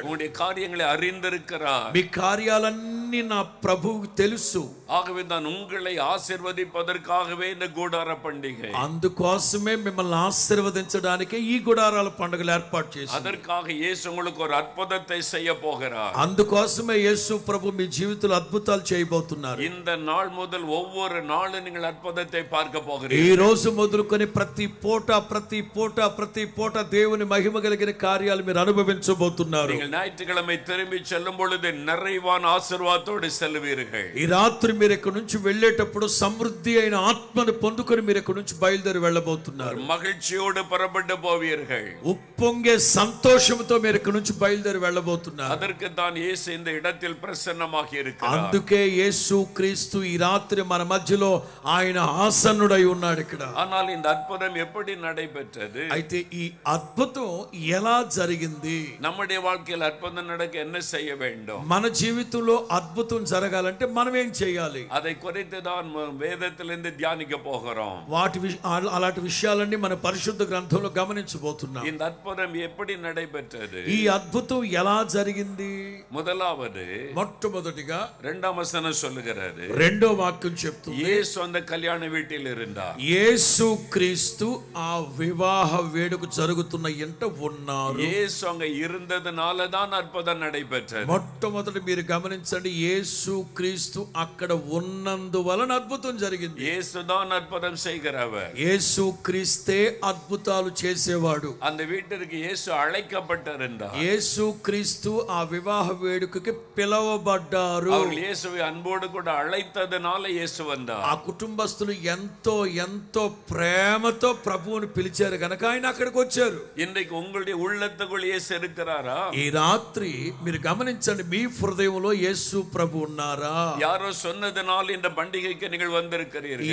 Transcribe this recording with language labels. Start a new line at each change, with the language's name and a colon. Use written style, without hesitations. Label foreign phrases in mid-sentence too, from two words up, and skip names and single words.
Tamil: உங்களுடைய காரியங்களை அறிந்திருக்கிறார்.
Telugu: మీ కార్యాలన్నీ నా ప్రభువుకు తెలుసు.
Tamil: ஆகவே தான் உங்களை ஆசீர்வதிப்பதற்காகவே இந்த கூடார பண்டிகை.
Telugu: అందుకోసమే మిమ్మల్ని ఆశీర్వదించడానికి ఈ గుడారాల పండుగలు ఏర్పాటు చేశారు.
Tamil: அதற்காக இயேசு உங்களுக்கு ஒரு అద్భుతத்தை செய்ய போகிறார்.
Telugu: అందుకోసమే యేసు ప్రభు మీ జీవితంలో అద్భుతాలు చేయబోతున్నారు.
Tamil: இந்த நாள் முதல் ஒவ்வொரு நாளும் நீங்கள் అద్భుతத்தை பார்க்க
Telugu: ఈ
Tamil: போகிறீர்கள்.
Telugu: రోజు మొదలుకొని ప్రతి పూట దేవుని మహిమ కలిగిన కార్యాలు మీరు అనుభవించబోతున్నారు.
Tamil: நீங்கள் ஞாயிற்றுக்கிழமை திரும்பி செல்லும் பொழுது நிறைவான ஆசீர்வாதத்தோடு செல்வீர்கள்.
Telugu: ఈ రాత్రి మీరు ఇక్కడ నుంచి వెళ్ళేటప్పుడు సమృద్ధి అయిన ఆత్మను పొందుకొని మీరు ఇక్కడ నుంచి బయలుదేరి వెళ్ళబోతున్నారు.
Tamil: மகிழ்ச்சியோடு புறப்பட்டு போவீர்கள்.
Telugu: ఉప్పొంగే సంతోషంతో మీరు ఇక్కడ నుంచి బయలుదేరి వెళ్ళబోతున్నారు.
Tamil: அதற்கு தான் இயேசு இந்த இடத்தில் பிரசன்னமாகி இருக்கிறார்.
Telugu: అందుకే యేసు క్రీస్తు ఈ రాత్రి మన మధ్యలో ఆయన ఆసన్నుడై ఉన్నాడు ఇక్కడ.
Tamil: ஆனால் இந்த அற்புதம் எப்படி நடைபெற்றது?
Telugu: అయితే ఈ అద్భుతం ఎలా జరిగింది?
Tamil: நம்முடைய வாழ்க்கையில் அற்புதம் நடக்க என்ன செய்ய வேண்டும்?
Telugu: మన జీవితంలో అద్భుతం జరగాలంటే మనం ఏం చేయాలి?
Tamil: அதை குறித்து தான் வேதத்திலிருந்து தியானிக்க போகிறோம்.
Telugu: అలాంటి విషయాలన్నీ మన పరిశుద్ధ గ్రంథంలో గమనించబోతున్నాం.
Tamil: இந்த அற்புதம் எப்படி நடைபெற்றது?
Telugu: ఈ అద్భుతం ఎలా జరిగింది?
Tamil: முதலாவது
Telugu: మొట్టమొదటిగా
Tamil: 2వ వచనం சொல்லுகிறது.
Telugu: రెండో వాక్యం చెప్తుంది,
Tamil: இயேசு அந்த கல்யாண வீட்டில் இருந்தார்.
Telugu: యేసు క్రీస్తు ఆ వివాహ వేడుక జరుగుతున్న ఇంట ఉన్నారు.
Tamil: இயேசு அங்க இருந்ததனால தான் அற்புதம் நடைபெற்றது.
Telugu: మొట్టమొదటి మీరు గమనించండి, యేసు క్రీస్తు అక్కడ ఉన్నందువలన అద్భుతం జరిగింది.
Tamil: இயேசு தான் அற்புதம் செய்கிறவர்.
Telugu: యేసు క్రీస్తే అద్భుతాలు చేసేవాడు.
Tamil: அந்த வீட்டிற்கு இயேசு அழைக்கப்பட்டிருந்தார்.
Telugu: యేసు క్రీస్తు ఆ వివాహ వేడుకకి పిలవబడ్డారు.
Tamil: அவர்கள் இயேசுவை அன்போடு கூட அழைத்ததனால இயேசு வந்தார்.
Telugu: ఆ కుటుంబస్తులు ఎంతో ప్రేమతో ప్రభువుని పిలిచారు కనుక ఆయన అక్కడికి వచ్చారు.
Tamil: இன்றைக்கு உங்களுடைய உள்ளத்துக்குள் இயேசு இருக்கிறாரா?
Telugu: ఈ రాత్రి మీరు గమనించండి, మీ హృదయంలో యేసు ప్రభు ఉన్నారా?
Tamil: யாரோ சொன்னதனால் இந்த பண்டிகைக்கு நீங்கள் வந்திருக்கிறீர்கள்.